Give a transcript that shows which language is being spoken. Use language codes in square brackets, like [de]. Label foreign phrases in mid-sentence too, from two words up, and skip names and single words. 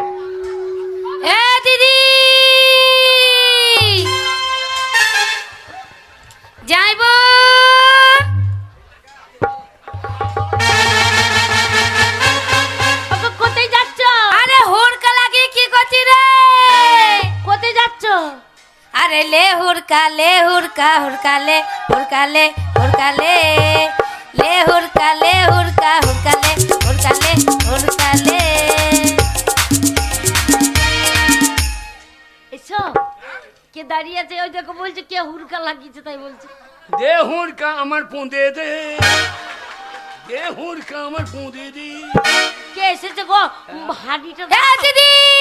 [bn] এ দিদি যাইবো। কোথায় যাচ্ছ? আরে হুড়কা লাগিয়ে কি করছি রে? কোথায় যাচ্ছ? আরে লে হুড়কা হুড়কা লে হুড়কা লে লে হুড়কা হুড়কা লে। এসো কে দাঁড়িয়ে আছে ওই দেখো, বলছে কে হুড়কা লাগিয়েছে তাই বলছে। দে হুড়কা আমার পুঁদে দে, দে হুড়কা আমার পুঁদে দে। কে এসেছে গো? হাড়িটা দিদি